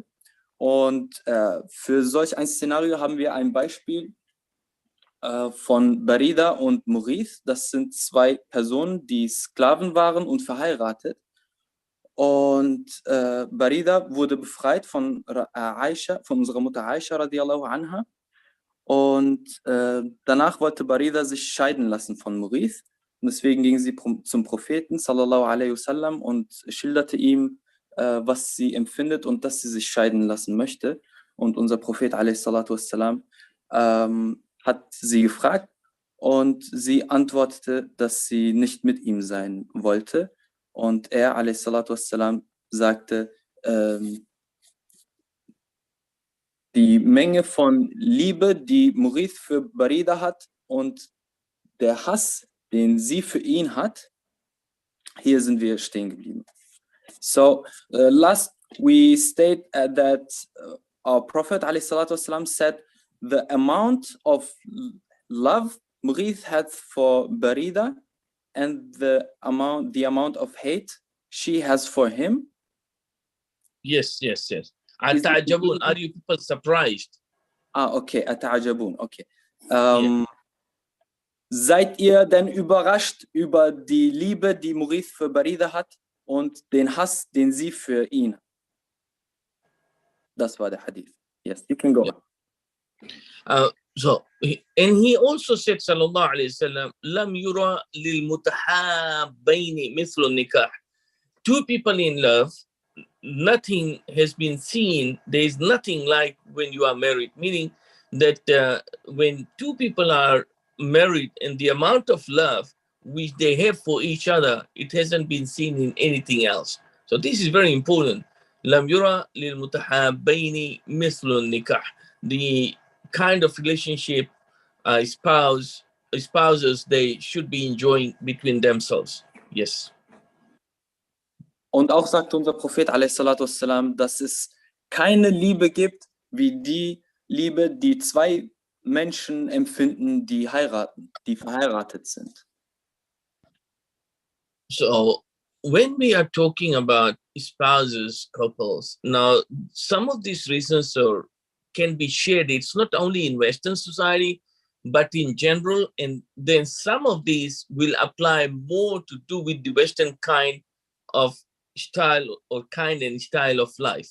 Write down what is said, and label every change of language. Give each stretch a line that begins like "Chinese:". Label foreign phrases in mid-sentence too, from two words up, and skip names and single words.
German: Und für solch ein Szenario haben wir ein Beispiel von Barida und Mughith. Das sind zwei Personen, die Sklaven waren und verheiratet. Und Barida wurde befreit von Aisha, von unserer Mutter Aisha
Arabic: رضي الله عنها.
German: Und danach wollte Barida sich scheiden lassen von Mughith. Und deswegen ging sie zum Propheten
Arabic: صلى الله عليه وسلم
German: und schilderte ihm, was sie empfindet und dass sie sich scheiden lassen möchte. Und unser Prophet
Arabic: عليه الصلاة والسلام
German: hat sie gefragt, und sie antwortete, dass sie nicht mit ihm sein wollte. Und er
Arabic: عليه الصلاة والسلام
German: sagte, die Menge von Liebe, die Mughith für Barida hat, und der Hass, den sie für ihn hat, hier sind wir stehen geblieben.
English: So, last we state that our Prophet ﷺ said the amount of love Mughith had for Barida and the amount of hate she has for him. Yes. Atajabun, are you people surprised? Okay, Atajabun, okay.
German: Seid ihr denn überrascht über die Liebe, die Mughith für Barida hat, und den Hass, den sie für ihn hat? Das war der Hadith.
English: Yes, you can go. Yeah. And he also said,
Arabic: صلى الله عليه وسلم، لم يُرَ للمتحابين مثل النكاح.
English: Two people in love, nothing has been seen. There is nothing like when you are married, meaning that when two people are married, and the amount of love which they have for each other, it hasn't been seen in anything else. So this is very important.
Arabic: لم يُرَ للمتحابين مثل النكاح.
English: The kind of relationship spouses they should be enjoying between themselves. Yes.
German: Und auch sagt unser Prophet ﷺ, dass es keine Liebe gibt wie die Liebe, die zwei Menschen empfinden, die verheiratet sind.
English: So when we are talking about spouses, couples, now some of these reasons can be shared. It's not only in Western society, but in general, and then some of these will apply more to do with the Western kind of style or kind and style of life.